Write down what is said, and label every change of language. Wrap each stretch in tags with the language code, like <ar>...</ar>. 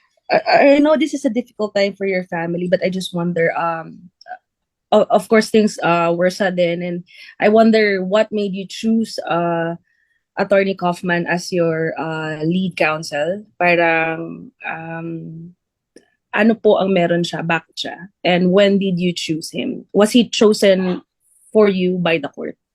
<en>I know this is a difficult time for your family, but I just wonder, of course, things were sudden, and I wonder what made you choose Attorney Kaufman as your lead counsel.</en> <tl>Parang, ano po ang meron siya, bakit siya?</tl> <en>And when did you choose him? Was he chosen for you by the court?</en>